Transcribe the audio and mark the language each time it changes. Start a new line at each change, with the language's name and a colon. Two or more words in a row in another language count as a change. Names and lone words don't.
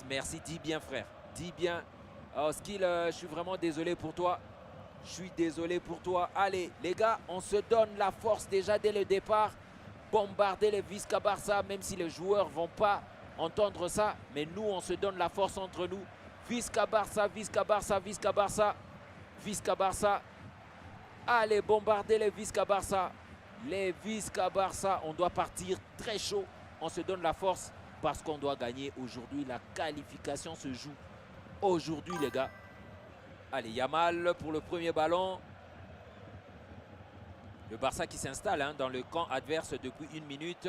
French: Merci, dis bien frère. Dis bien. Alors, Skill, je suis vraiment désolé pour toi. Je suis désolé pour toi. Allez, les gars, on se donne la force déjà dès le départ. Bombarder les Visca Barça, même si les joueurs ne vont pas entendre ça. Mais nous, on se donne la force entre nous.
Catalan: Visca Barça, Visca Barça, Visca Barça. Visca Barça.
French: Allez, bombarder les Visca Barça. Les Visca Barça, on doit partir très chaud. On se donne la force parce qu'on doit gagner aujourd'hui. La qualification se joue aujourd'hui, les gars. Allez, Yamal pour le premier ballon. Le Barça qui s'installe hein, dans le camp adverse depuis 1 minute.